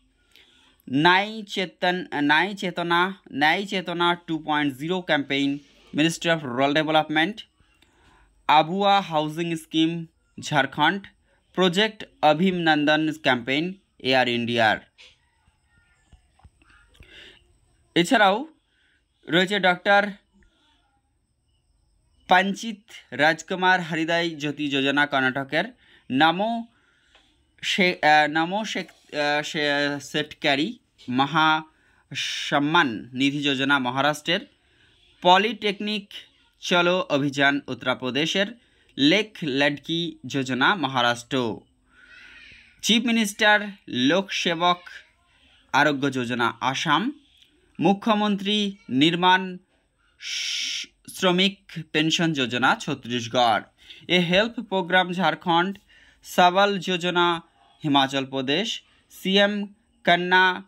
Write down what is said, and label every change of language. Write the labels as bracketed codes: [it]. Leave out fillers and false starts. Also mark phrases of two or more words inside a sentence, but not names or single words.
[bn] ন্যায় চেতনা 2.0 ক্যাম্পেইন মিনিস্ট্রি অফ রুরাল ডেভেলপমেন্ট, আবুয়া হাউজিং স্কিম ঝাড়খণ্ড, প্রজেক্ট অভিনন্দন ক্যাম্পেইন এয়ার ইন্ডিয়ার। এছাড়াও রয়েছে ডক্টর पंचित राजकुमार हरिदाई ज्योति योजना कर्नाटकेर नमो शेटकारी महासम्मान निधि योजना महाराष्ट्रेर पॉलिटेक्निक चलो अभियान उत्तर प्रदेशेर लेख लड़की योजना महाराष्ट्र चीफ मिनिस्टर लोक सेवक आरोग्य योजना आसाम मुख्यमंत्री निर्माण श्रमिक पेंशन योजना छत्तीसगढ़ ए हेल्प प्रोग्राम झारखंड सबल योजना हिमाचल प्रदेश सीएम कन्या